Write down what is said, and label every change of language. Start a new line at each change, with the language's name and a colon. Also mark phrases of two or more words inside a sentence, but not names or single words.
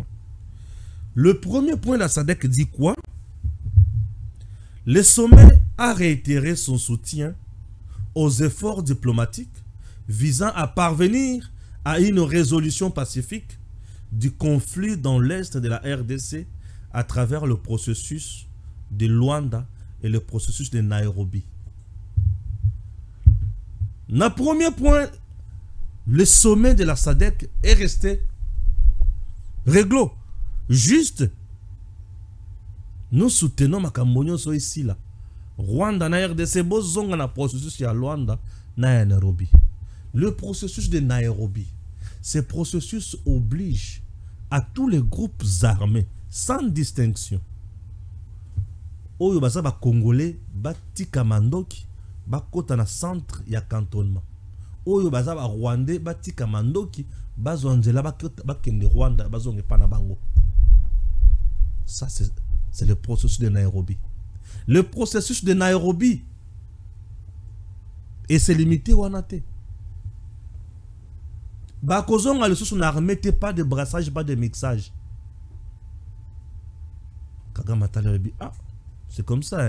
French: Le premier point de la SADC dit quoi? Le sommet a réitéré son soutien aux efforts diplomatiques visant à parvenir à une résolution pacifique du conflit dans l'est de la RDC à travers le processus de Luanda et le processus de Nairobi. Le premier point, le sommet de la SADC est resté réglo. Juste, nous soutenons Makambo so ici là.
Lingala: Rwanda na RDC bozonga na processus ya Luanda na Nairobi.
French: Le processus de Nairobi, ce processus oblige à tous les groupes armés sans distinction.
Lingala: Oyo baza ba Congolais batika mandoki bakota na centre ya cantonnement. Oyo baza ba Rwandais batika mandoki bazonzela bakende Rwanda bazonge pa na bango.
French: Ça c'est le processus de Nairobi. Le processus de Nairobi et c'est limité wanate. Bakozonga le sous armée pas de brassage, pas de mixage. Kagame Matalebi, ah, c'est comme ça.